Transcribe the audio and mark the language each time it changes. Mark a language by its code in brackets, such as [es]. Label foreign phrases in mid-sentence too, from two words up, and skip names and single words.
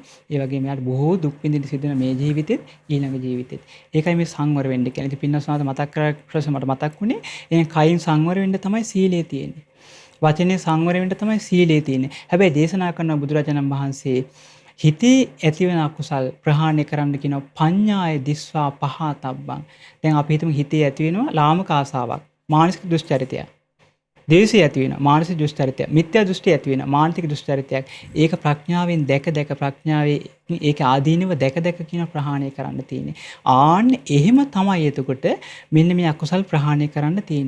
[si] ඒ වගේම එයාට බොහෝ දුක් විඳින්න සිදු වෙන මේ ජීවිතෙත් ඊළඟ ජීවිතෙත්. ඒකයි මේ සංවර වෙන්න කියන්නේ. ඉතින් පින්නස් වහන්සේ මතක් කරලා ප්‍රශ්න මට මතක් වුණේ එහෙනම් කයින් සංවර වෙන්න තමයි සීලය තියෙන්නේ. වචනේ සංවර වෙන්න තමයි සීලය තියෙන්නේ. හැබැයි දේශනා කරන බුදුරජාණන් වහන්සේ හිතේ ඇතිවන අකුසල් ප්‍රහාණය කරන්න කියන [pi] පඤ්ඤාය දිස්වා පහතබ්බං. [si] දැන් අපි හිතමු හිතේ ඇති වෙනවා ලාමක ආසාවක්, මානසික දුෂ්චරිතයක්. දේශය ඇති වෙනවා. මානසික දුෂ්චරිතය. මිත්‍යා දෘෂ්ටි ඇති වෙනවා. මානසික දුෂ්චරිතයක්. ඒක ප්‍රඥාවෙන් දැක ප්‍රඥාවේ ඒක ආදීනව දැක කියන ප්‍රහාණය කරන්න තියෙන්නේ. ආන්න එහෙම තමයි එතකොට මෙන්න මේ අකුසල් ප්‍රහාණය කරන්න තියෙන්නේ.